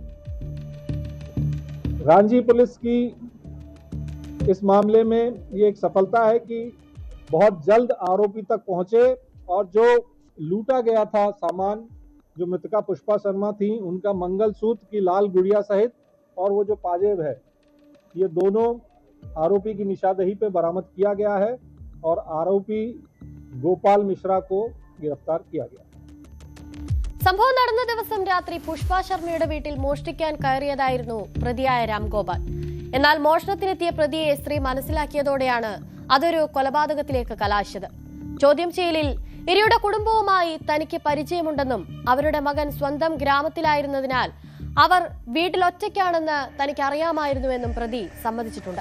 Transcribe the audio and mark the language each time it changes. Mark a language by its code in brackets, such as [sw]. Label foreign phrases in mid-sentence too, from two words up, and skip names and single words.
[hi] रांची पुलिस की इस मामले में ये एक सफलता है कि बहुत जल्द आरोपी तक पहुंचे, और जो लूटा गया था सामान, जो मृतका पुष्पा शर्मा थी, उनका मंगलसूत्र की लाल गुड़िया सहित और वो जो पाजेब है, ये दोनों आरोपी की निशानदेही पे बरामद किया गया है, और आरोपी गोपाल मिश्रा को गिरफ्तार किया गया. [ml] സംഭവം നടന്ന ദിവസം രാത്രി പുഷ്പ ശർമ്മയുടെ വീട്ടിൽ മോഷ്ടിക്കാൻ കയറിയതായിരുന്നു പ്രതിയായ രാംഗോപാൽ. എന്നാൽ മോഷണത്തിനെത്തിയ പ്രതിയെ സ്ത്രീ മനസ്സിലാക്കിയതോടെയാണ് അതൊരു കൊലപാതകത്തിലേക്ക് കലാശിച്ചത്. ചോദ്യം ചെയ്യലിൽ ഇരയുടെ കുടുംബവുമായി തനിക്ക് പരിചയമുണ്ടെന്നും അവരുടെ മകൻ സ്വന്തം ഗ്രാമത്തിലായിരുന്നതിനാൽ അവർ വീട്ടിലൊറ്റയ്ക്കാണെന്ന് തനിക്ക് അറിയാമായിരുന്നുവെന്നും പ്രതി സമ്മതിച്ചിട്ടുണ്ട്.